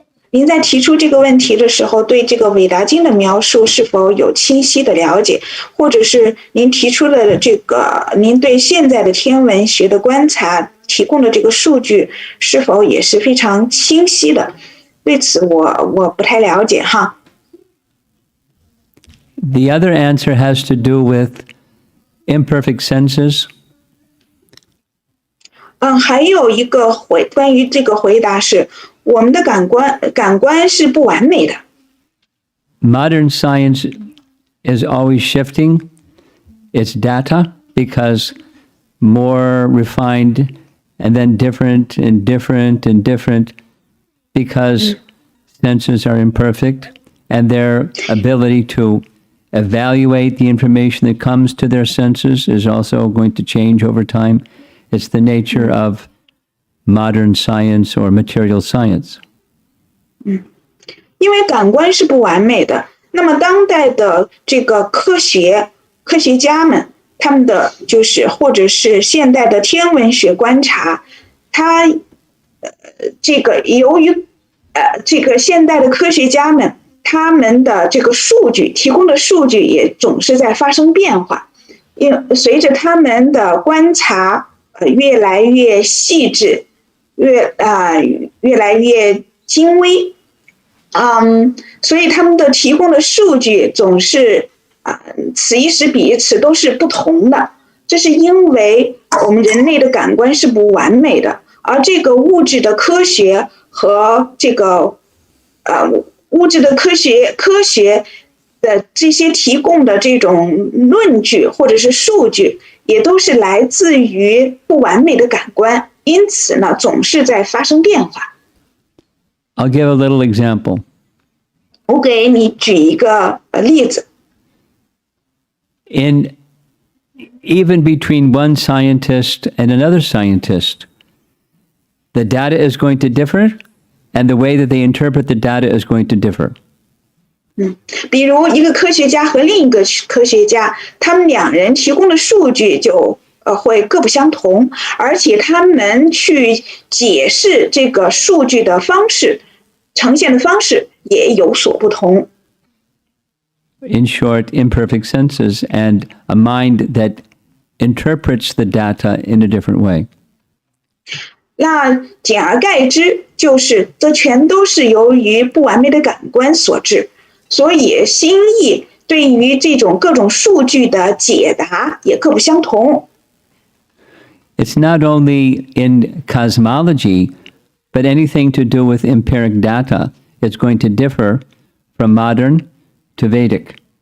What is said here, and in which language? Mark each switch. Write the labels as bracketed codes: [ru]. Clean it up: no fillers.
[zh] 您在提出这个问题的时候，对这个韦达经的描述是否有清晰的了解，或者是您提出的这个您对现在的天文学的观察提供的这个数据是否也是非常清晰的？对此我不太了解哈。 [en] The other answer has to do with imperfect senses. [zh] 还有一个关于这个回答是，我们的感官是不完美的。 [en] Modern science is always shifting its data because more refined and then different and different and different because senses are imperfect and their ability to evaluate the information that comes to their senses is also going to change over time. It's the nature of modern science or material science. [zh] 因为感官是不完美的，那么当代的这个科学家们，他们的就是或者是现代的天文学观察，它这个由于这个现代的科学家们，他们的这个数据提供的数据也总是在发生变化，随着他们的观察越来越细致，越来越精微，所以他们的提供的数据总是此一时彼一时都是不同的。这是因为我们人类的感官是不完美的，而这个物质的科学和这个物质的科学的这些提供的这种论据或者是数据，也都是来自于不完美的感官，因此呢，总是在发生变化。 [en] I'll give a little example. [zh] 我给你举一个例子。 [en] Even between one scientist and another scientist, the data is going to differ, and the way that they interpret the data is going to differ. [zh] 比如一个科学家和另一个科学家，他们两人提供的数据就会各不相同，而且他们去解释这个数据的方式，呈现的方式也有所不同。 [en] In short, imperfect senses and a mind that interprets the data in a different way. [zh] 那简而概之，就是这全都是由于不完美的感官所致，所以心意对于这种各种数据的解答也各不相同。 [en] It's not only in cosmology, but anything to do with empiric data. It's going to differ from modern to Vedic.